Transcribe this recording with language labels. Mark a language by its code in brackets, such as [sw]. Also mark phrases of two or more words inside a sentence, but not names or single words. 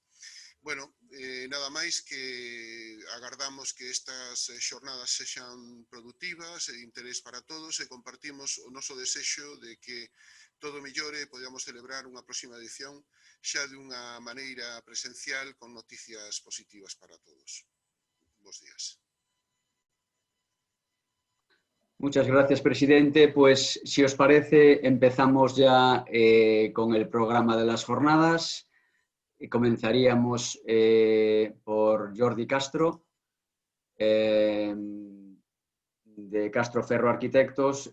[gl] Bueno, nada máis que agardamos que estas xornadas sexan productivas e de interés para todos e compartimos o noso desexo de que todo mellore e podamos celebrar unha próxima edición xa de unha maneira presencial con noticias positivas para todos. Bos días. [es] Muchas gracias, presidente. Pues, si os parece, empezamos ya con el programa de las jornadas. Comenzaríamos por Jordi Castro, de Castro Ferro Arquitectos.